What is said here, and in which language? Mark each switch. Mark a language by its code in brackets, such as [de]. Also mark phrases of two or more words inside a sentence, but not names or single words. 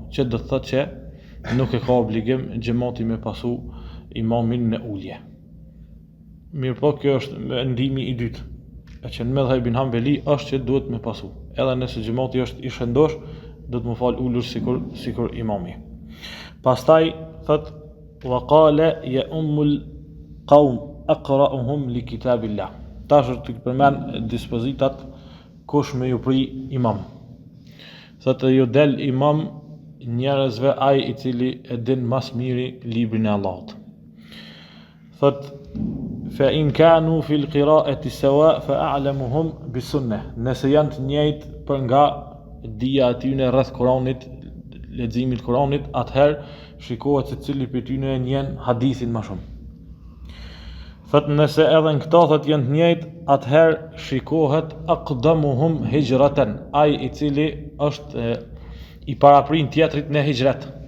[sq] Që do të thotë që nuk e ka obligim xhamati me pasu imamin në ulje. Mirë po, kjo është mendimi i dytë, e që në medhhebin Hanbeli është që duhet me pasu. Edhe nëse xhamati është i shëndosh, duhet më fal ulur sikur imami. Pastaj thot [ar] وقال يؤم القوم أقرؤهم لكتاب الله. [sq] Tash të përmend dispozitat kush me ju pri imam. Thotë ju del imam njerëzve ai i cili e din mas miri librin e Allahut. [ar] Thot فإن كانوا في القراءة سواء فأعلمهم بالسنة. [sq] Nëse janë të njëjtë për nga dija e tyre rreth Kuranit, leximit Kuranit, atëherë shikohet se cili prej tyre e njeh hadithin më shumë. Thot nëse edhe në këto thot janë të njëjtë, atëherë shikohet [ar] أقدمهم هجرة, [sq] ai i cili është i paraprin tjetrit në hijret.